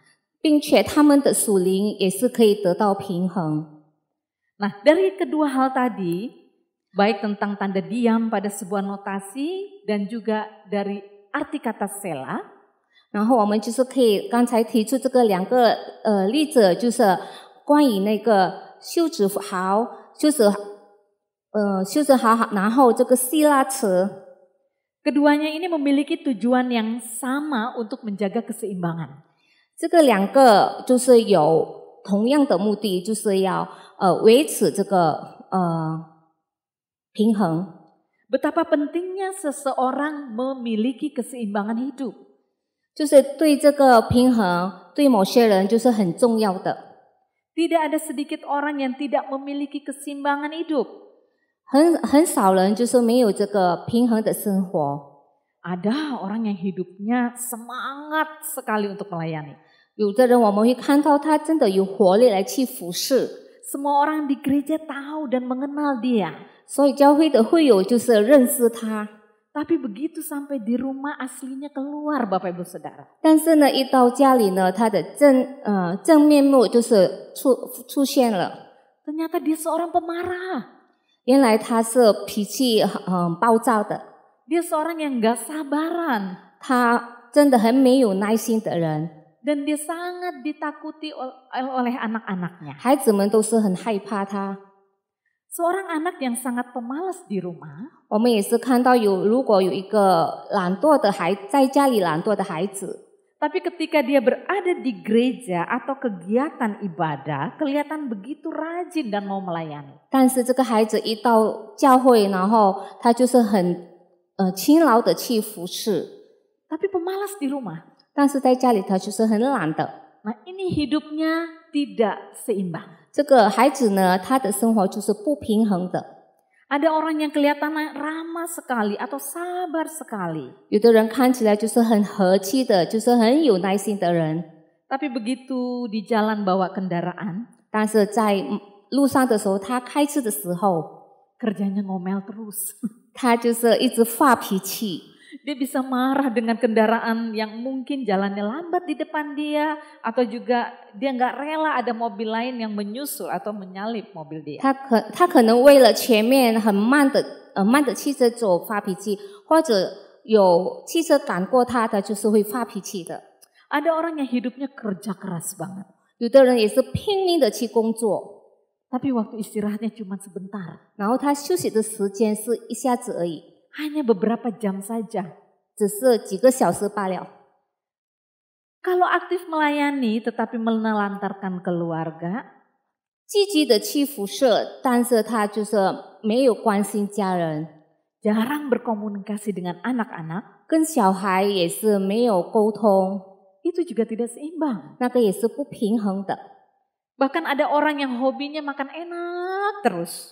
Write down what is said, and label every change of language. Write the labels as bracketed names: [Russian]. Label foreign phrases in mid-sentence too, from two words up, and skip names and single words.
[Chinese] 并且他们的属灵也是可以得到平衡。 [Indonesian] Nah, dari kedua hal tadi, baik tentang tanda diam pada sebuah notasi dan juga dari arti kata Sela, [Chinese] 然后我们就是可以刚才提出这个两个例子，就是关于那个休止符，休止符，然后这个希拉词， [Indonesian] keduanya ini memiliki tujuan yang sama untuk menjaga keseimbangan. [Chinese] 这个两个就是有同样的目的，就是要维持这个平衡。 [Indonesian] Betapa pentingnya seseorang memiliki keseimbangan hidup. [Chinese] 就是对这个平衡，对某些人就是很重要的。 [Indonesian] Tidak ada sedikit orang yang tidak memiliki keseimbangan hidup. [Chinese] 很少人就是没有这个平衡的生活。 [Indonesian] Ada orang yang hidupnya semangat sekali untuk melayani. [Chinese] 有的人我们会看到他真的有活力来去服侍， [Indonesian] Semua orang di gereja tahu dan mengenal dia. [Chinese] 所以教会的会友就是认识他。 [Indonesian] Tapi begitu sampai di rumah aslinya keluar, Bapak Ibu Saudara. [Chinese] 但是呢，一到家里呢，他的真面目就是出现了。 [Indonesian] Ternyata dia seorang pemarah. [Chinese] 原来他是脾气很暴躁的， [Indonesian] Dia seorang yang gak sabaran. [Chinese] 他真的很没有耐心的人， [Indonesian] Dan dia sangat ditakuti oleh anak-anaknya. [Chinese] 孩子们都是很害怕他。 [Indonesian] Seorang anak yang sangat pemalas di rumah, [Chinese] 我们也是看到如果有一个懒惰的在家里懒惰的孩子， [Indonesian] tapi ketika dia berada di gereja atau kegiatan ibadah, kelihatan begitu rajin dan mau melayani. [Chinese] 但是这个孩子一到教会，然后他就是很勤劳的去服侍， [Indonesian] Tapi pemalas di rumah. [Chinese] 但是在家里他就是很懒的。 [Indonesian] Nah, ini hidupnya tidak seimbang. [Chinese] 这个孩子呢，他的生活就是不平衡的。 [Indonesian] Ada orang yang kelihatannya ramah sekali atau sabar sekali. [Chinese] 有的人看起来就是很和气的，就是很有耐心的人， [Indonesian] Tapi begitu di jalan bawa kendaraan, [Chinese] 但是在路上的时候，他开车的时候， [Indonesian] kerjanya ngomel terus. [Chinese] 他就是一直发脾气。 [Indonesian] Dia bisa marah dengan kendaraan yang mungkin jalannya lambat di depan dia, atau juga dia nggak rela ada mobil lain yang menyusul atau menyalip mobil dia. [Chinese] 他可能为了前面很慢的汽车走发脾气，或者有汽车赶过他，他就是会发脾气的。 [Indonesian] Ada orang yang hidupnya kerja keras banget, [Chinese] 有的人也是拼命的去工作， [Indonesian] tapi waktu istirahatnya cuma sebentar, [Chinese] 然后他休息的时间是一下子而已， [Indonesian] hanya beberapa jam saja. [Chinese] 只是几个小时罢了。 [Indonesian] Kalau aktif melayani tetapi menelantarkan keluarga, [Chinese] 积极的去辐射，但是他就是没有关心家人， [Indonesian] jarang berkomunikasi dengan anak-anak, [Chinese] 跟小孩也是没有沟通， [Indonesian] itu juga tidak seimbang. [Chinese] 那个也是不平衡的。 [Indonesian] Bahkan ada orang yang hobinya makan enak terus,